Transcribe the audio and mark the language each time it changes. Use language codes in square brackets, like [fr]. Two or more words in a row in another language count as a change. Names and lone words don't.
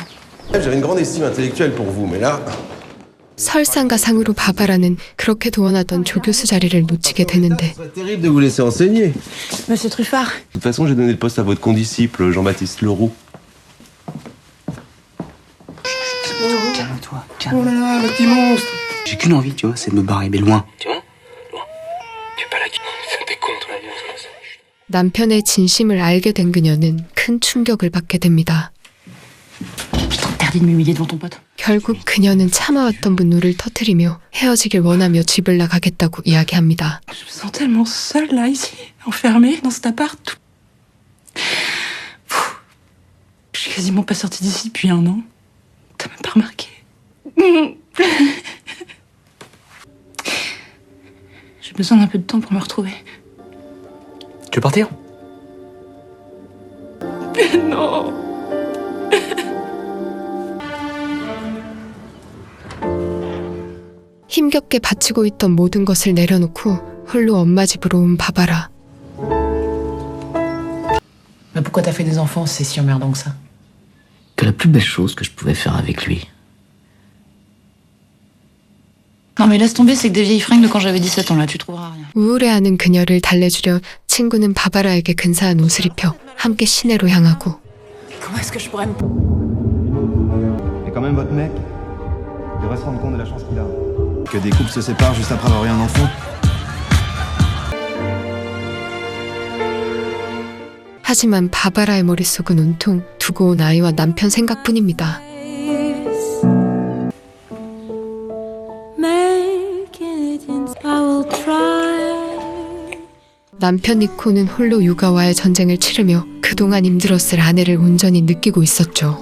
[fr] J'avais une grande estime intellectuelle pour vous, mais là... [ko] 설상가상으로 바바라는 그렇게 도원하던 조교수 자리를 놓치게 되는데 [fr] C'est terrible de vous laisser enseigner. Monsieur Truffard. De toute façon, j'ai donné le poste à votre condisciple, Jean-Baptiste Leroux. Calme-toi, calme. Oh là là, le petit monstre. J'ai qu'une envie, tu vois, c'est de me barrer, mais loin. Tu vois? Loin. Tu veux pas la quitter? T'es contre la violence. [ko] 남편의 진심을 알게 된 그녀는 큰 충격을 받게 됩니다. [fr] Je t'interdis de m'humilier devant ton pote. [ko] 결국 그녀는 참아왔던 분노를 터뜨리며 헤어지길 원하며 집을 나가겠다고 이야기합니다. [fr] Je me sens tellement seule là, ici, enfermée dans cet appart. Je suis quasiment pas sortie d'ici depuis 1 an. T'as même pas remarqué. J'ai besoin d'un peu de temps pour me retrouver. Tu veux partir? Non. [ko] 힘겹게 바치고 있던 모든 것을 내려놓고 홀로 엄마 집으로 온 바바라. [fr] Mais pourquoi t'as fait des enfants si c'est si emmerdant que ça? Que la plus belle chose que je pouvais faire avec lui. Non mais laisse tomber, c'est que des vieilles fringues de quand j'avais 17 ans là, tu trouveras rien. [ko] 우울해하는 그녀를 달래주려 친구는 바바라에게 근사한 옷을 입혀 함께 시내로 향하고 [fr] Comment est-ce que je pourrais me... Et quand même, votre mec devrait se rendre compte de la chance qu'il a. Que des couples se séparent juste après avoir eu un enfant. [ko] 하지만 바바라의 머릿속은 온통 두고 온 아이와 남편 생각뿐입니다. 남편 니코는 홀로 육아와의 전쟁을 치르며 그동안 힘들었을 아내를 온전히 느끼고 있었죠.